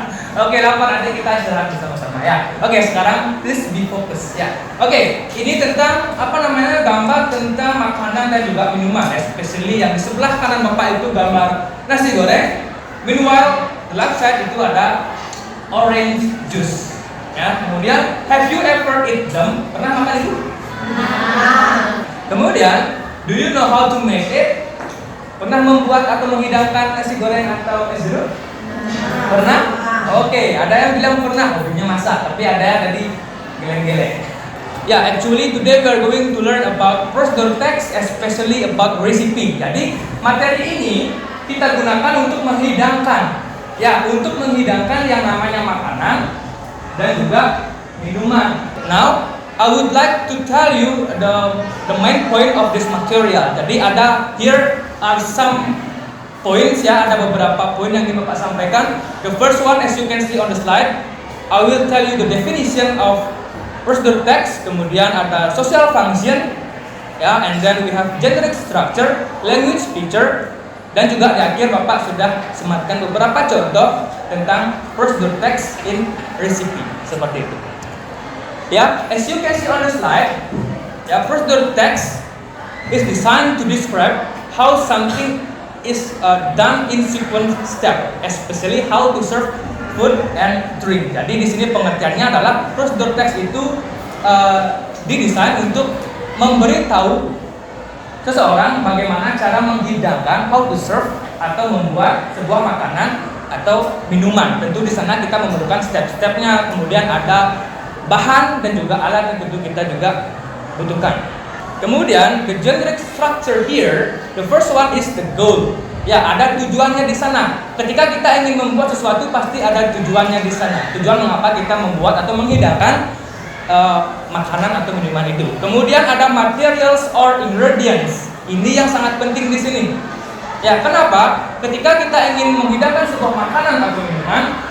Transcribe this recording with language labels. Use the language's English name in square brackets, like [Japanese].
[Indonesian] Oke, lapar, nanti kita istirahat bersama-sama ya. Oke, sekarang [English] please be focus [Indonesian] ya. Oke, ini tentang apa namanya, gambar tentang makanan dan juga minuman, especially yang di sebelah kanan Bapak itu gambar nasi goreng. [English] Meanwhile, the left side [Indonesian] itu ada [English] orange juice. [Indonesian] Ya, kemudian [English] have you ever eat them? [Indonesian] Pernah makan itu? [English] Kemudian, do you know how to make it? [Indonesian] Pernah membuat atau menghidangkan nasi goreng atau es jeruk? Pernah? Oke, ada yang bilang pernah, hobinya masak, tapi ada yang tadi geleng-geleng. [English] Ya, actually today we are going to learn about prosedur text, especially about recipe. [Indonesian] Jadi, materi ini kita gunakan untuk menghidangkan. Ya, untuk menghidangkan yang namanya makanan dan juga minuman. [English] Now, I would like to tell you the main point of this material. [Indonesian] Jadi ada [English] here are some points [Indonesian] ya, ada beberapa poin yang ingin Bapak sampaikan. [English] The first one, as you can see on the slide, I will tell you the definition of prosedur text. [Indonesian] Kemudian ada social function, ya, [English] and then we have generic structure, language feature, [Indonesian] dan juga di akhir Bapak sudah sematkan beberapa contoh tentang prosedur text in recipe seperti itu. [English] Ya, as you can see on the slide, ya, prosedur text is designed to describe how something is done in sequence step, especially how to serve food and drink. [Indonesian] Jadi di sini pengertiannya adalah prosedur teks itu didesain untuk memberitahu seseorang bagaimana cara menghidangkan, [English] how to serve [Indonesian] atau membuat sebuah makanan atau minuman. Tentu di sana kita memerlukan step-stepnya, kemudian ada bahan dan juga alat yang tentu kita juga butuhkan. [English] Kemudian the generic structure here, the first one is the goal. [Indonesian] Ya, ada tujuannya di sana. Ketika kita ingin membuat sesuatu pasti ada tujuannya di sana. Tujuan mengapa kita membuat atau menghidangkan makanan atau minuman itu. Kemudian ada [English] materials or ingredients. [Indonesian] Ini yang sangat penting di sini. Ya, kenapa? Ketika kita ingin menghidangkan sebuah makanan atau minuman,